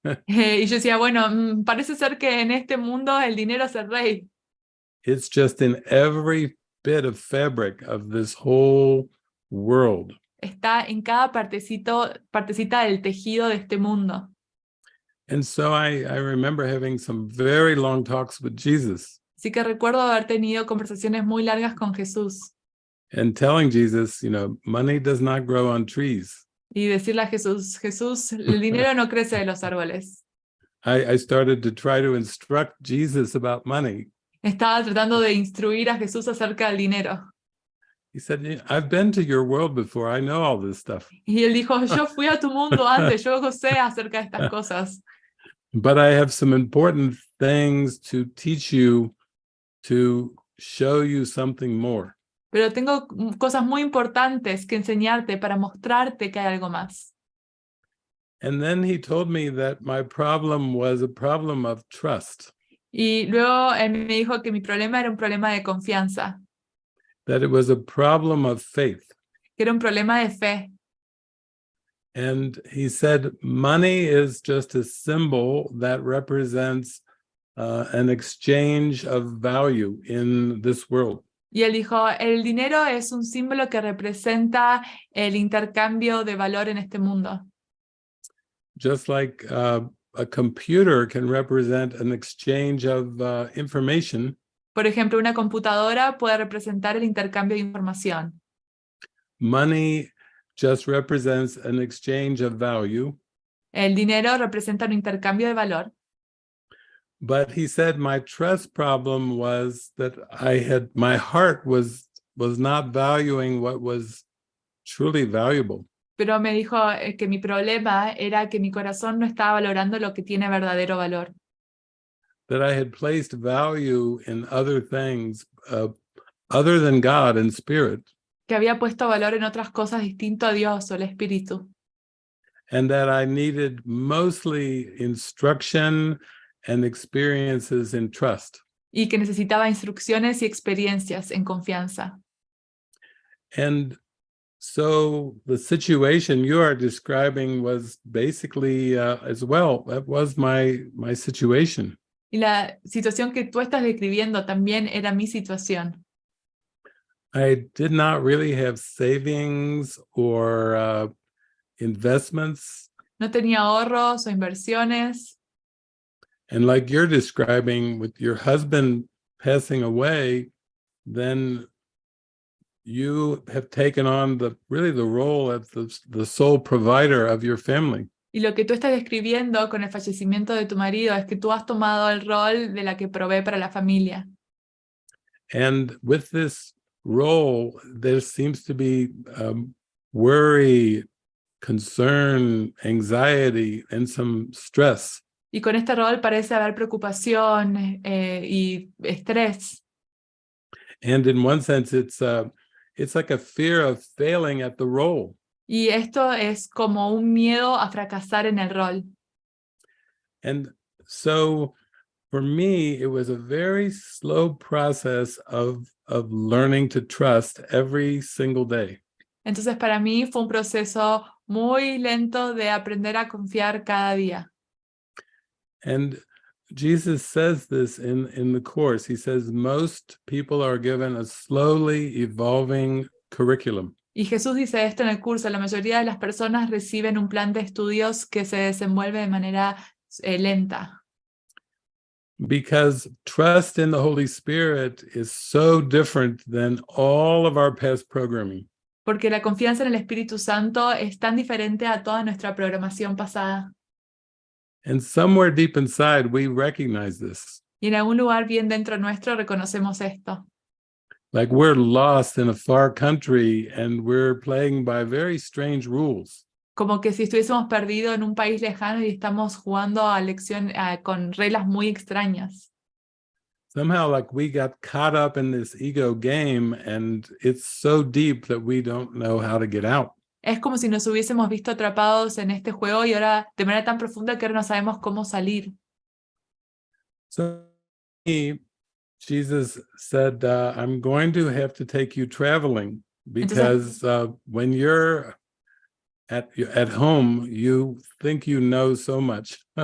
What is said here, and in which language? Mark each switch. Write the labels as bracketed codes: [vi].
[es] Y yo decía, bueno, parece ser que en este mundo el dinero es el rey. [en] It's just in every bit of fabric of this whole world. [es] Está en cada partecita del tejido de este mundo. [en] And so I remember having some very long talks with Jesus. [es] Así que recuerdo haber tenido conversaciones muy largas con Jesús. [en] And telling Jesus, money does not grow on trees. [es] Y decirle a Jesús, Jesús, el dinero no crece de los árboles. [en] I started to try to instruct Jesus about money. [es] Estaba tratando de instruir a Jesús acerca del dinero. [en] He said, I've been to your world before. I know all this stuff. [es] Y él dijo, yo fui a tu mundo antes, yo sé acerca de estas cosas. [en] But I have some important things to teach you, to show you something more. [es] Pero tengo cosas muy importantes que enseñarte para mostrarte que hay algo más. [en] And then he told me that my problem was a problem of trust. [es] Y luego él me dijo que mi problema era un problema de confianza, [en] That it was a problem of faith. [es] que era un problema de fe. [en] And he said, money is just a symbol that represents an exchange of value in this world. [es] Y él dijo, el dinero es un símbolo que representa el intercambio de valor en este mundo. [en] Just like a computer can represent an exchange of information, [es] Por ejemplo, una computadora puede representar el intercambio de información. [en] money just represents an exchange of value. [es] El dinero representa un intercambio de valor. [en] But he said my trust problem was that my heart was not valuing what was truly valuable. [es] Pero me dijo que mi problema era que mi corazón no estaba valorando lo que tiene verdadero valor. [en] That I had placed value in other things other than God and spirit. [es] Que había puesto valor en otras cosas distinto a Dios o el Espíritu. [en] And that I needed mostly instruction and experiences in trust. [es] Y que necesitaba instrucciones y experiencias en confianza. [en] And so the situation you are describing was basically as well, that was my situation. [es] Y la situación que tú estás describiendo también era mi situación. [en] I did not really have savings or investments. [es] No tenía ahorros o inversiones. [en] And like you're describing, with your husband passing away, then you have taken on the role of the sole provider of your family. [es] Y lo que tú estás describiendo con el fallecimiento de tu marido es que tú has tomado el rol de la que provee para la familia. [en] And with this role, there seems to be worry, concern, anxiety, and some stress. [es] Y con este rol parece haber preocupación y estrés. [en] And in one sense, it's like a fear of failing at the role. [es] Y esto es como un miedo a fracasar en el rol. [en] And so for me, it was a very slow process of learning to trust every single day. [es] Entonces para mí fue un proceso muy lento de aprender a confiar cada día. [en] And Jesus says this in the Course. He says most people are given a slowly evolving curriculum. [es] Y Jesús dice esto en el curso: la mayoría de las personas reciben un plan de estudios que se desenvuelve de manera lenta. [en] Because trust in the Holy Spirit is so different than all of our past programming. [es] Porque la confianza en el Espíritu Santo es tan diferente a toda nuestra programación pasada. [en] And somewhere deep inside, we recognize this. [es] Y en algún lugar bien dentro nuestro reconocemos esto. [en] Like we're lost in a far country and we're playing by very strange rules. [es] Como que si estuviésemos perdidos en un país lejano y estamos jugando con reglas muy extrañas. [en] Somehow, like we got caught up in this ego game and it's so deep that we don't know how to get out. [es] Es como si nos hubiésemos visto atrapados en este juego y ahora de manera tan profunda que ahora no sabemos cómo salir. [en] So Jesus said, I'm going to have to take you traveling because when you're at home, you think you know so much.